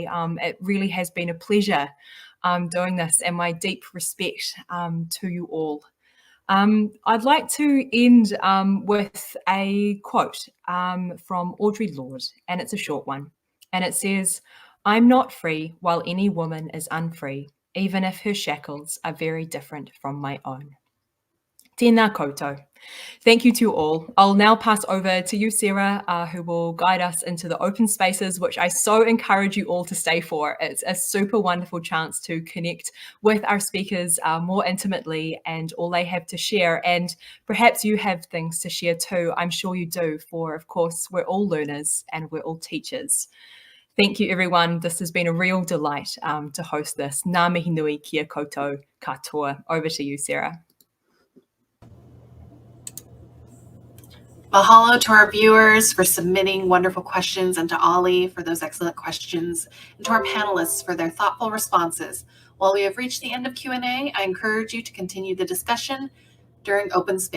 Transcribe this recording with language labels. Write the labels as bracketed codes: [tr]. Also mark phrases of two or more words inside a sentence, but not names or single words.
[en] It really has been a pleasure doing this, and my deep respect to you all. I'd like to end with a quote from Audre Lorde, and it's a short one. And it says, "I'm not free while any woman is unfree, even if her shackles are very different from my own." [mi] Tēnā koutou. [en] Thank you to all. I'll now pass over to you, Sarah, who will guide us into the open spaces, which I so encourage you all to stay for. It's a super wonderful chance to connect with our speakers more intimately and all they have to share. And perhaps you have things to share too. I'm sure you do, for of course, we're all learners and we're all teachers. Thank you, everyone. This has been a real delight to host this. [mi] Ngā mihi nui kia koutou katoa. [en] Over to you, Sarah. Mahalo to our viewers for submitting wonderful questions, and to Ollie for those excellent questions, and to our panelists for their thoughtful responses. While we have reached the end of Q&A, I encourage you to continue the discussion during open space.